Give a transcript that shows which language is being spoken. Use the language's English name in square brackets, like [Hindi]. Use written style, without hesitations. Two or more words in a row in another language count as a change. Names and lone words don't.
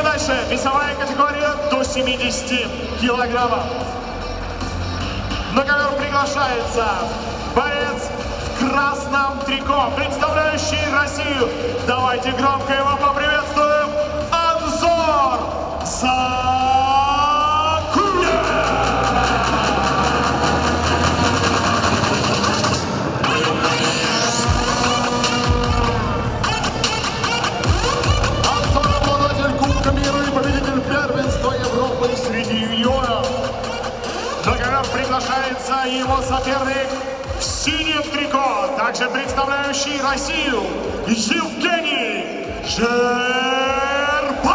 [Russian] Дальше весовая категория до 70 килограммов. На ковер приглашается борец в красном трико, представляющий Россию. Давайте громко его поприветствуем. Анзор Закуев! Анзор — обладатель Кубка мира и победитель первенства Европы среди юниоров. На ковер приглашается его соперник в синем трико, также представляющий Россию, Евгений Жербаев.